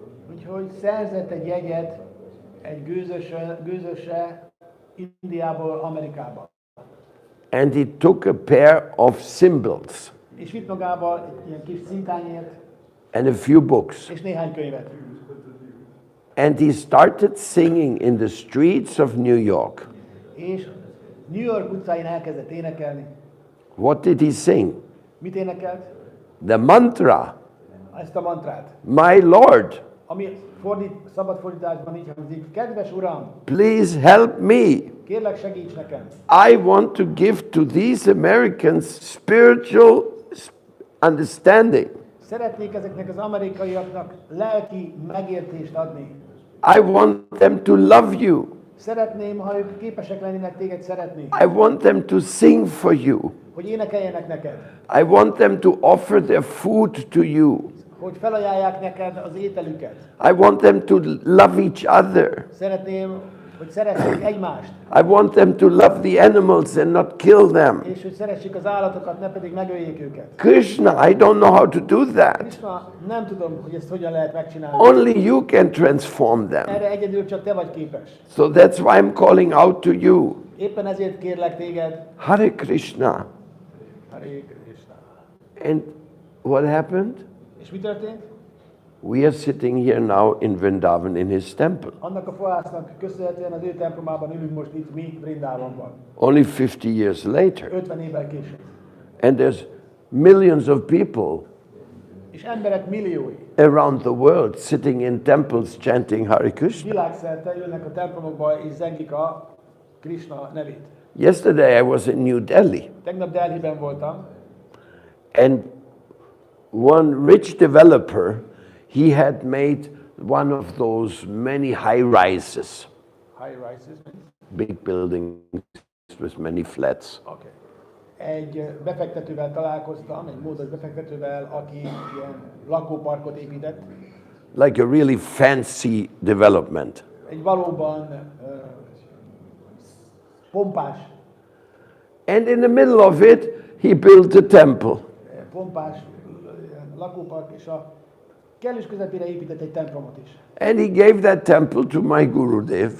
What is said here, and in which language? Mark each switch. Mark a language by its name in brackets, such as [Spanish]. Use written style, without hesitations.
[Hungarian] Úgyhogy szerzett egy jegyet egy gőzösre Indiából Amerikába. [English] And he took a pair of cymbals [Hungarian] És vitt magával egy ilyen kis cintányért, [English] and a few books. [Hungarian] és néhány könyvet. [English] And he started singing in the streets of New York. [Hungarian] És New York utcáin elkezdett énekelni. [English] What did he sing? [Hungarian] Mit énekelt? [English] The mantra, [Hungarian] Ezt a mantrát. [English] my Lord, [Hungarian] Ami szabad fordításban így hangzik. Kedves Uram, [English] please help me. [Hungarian] kérlek segíts nekem. [English] I want to give to these Americans spiritual understanding. [Hungarian] Szeretnék ezeknek az amerikaiaknak lelki megértést adni. [English] I want them to love you. [Hungarian] Szeretném, ha ők képesek lennének téged szeretni, [English] I want them to sing for you. [Hungarian] hogy énekeljenek neked, [English] I want them to offer their food to you. [Hungarian] hogy felajánlják neked az ételüket. [English] I want them to love each other. [Hungarian] Szeretném, hogy szeressék egymást, [English] I want them to love the animals and not kill them. [Hungarian] és hogy szeressék az állatokat, ne pedig megöljék őket. [English] Krishna, I don't know how to do that. [Hungarian] Krishna, nem tudom, hogy ezt hogyan lehet megcsinálni. [English] Only you can transform them. [Hungarian] Erre egyedül csak te vagy képes. [English] So that's why I'm calling out to you. [Hungarian] Éppen ezért kérlek téged, Hare Krishna. Hare Krishna. [English] And what happened? [Hungarian] És mi történt? [English] We are sitting here now in Vrindavan in his temple. [Hungarian] Annak a fohásznak köszönhetően az ő templomában ülünk most itt mi Vrindávonban. [English] Only 50 years later. [Hungarian] 50 évvel később. [English] And there's millions of people [Hungarian] És emberek milliói [English] around the world sitting in temples chanting Hare Krishna. [Hungarian] világszerte jönnek a templomokba és zengik a Krishna nevét. [English] Yesterday I was in New Delhi [Hungarian] Tegnap Delhiben voltam, [English] and one rich developer, he had made one of those many high rises, high rises. big buildings with many flats. Okay. [Hungarian] Egy befektetővel találkoztam, egy módos befektetővel, aki ilyen lakóparkot épített. [English] Like a really fancy development. [Hungarian] Egy valóban pompás, [English] And in the middle of it, he built a temple. [Hungarian] pompás lakópark, és a kellős közepére épített egy templomot is. [English] And he gave that temple to my Gurudev.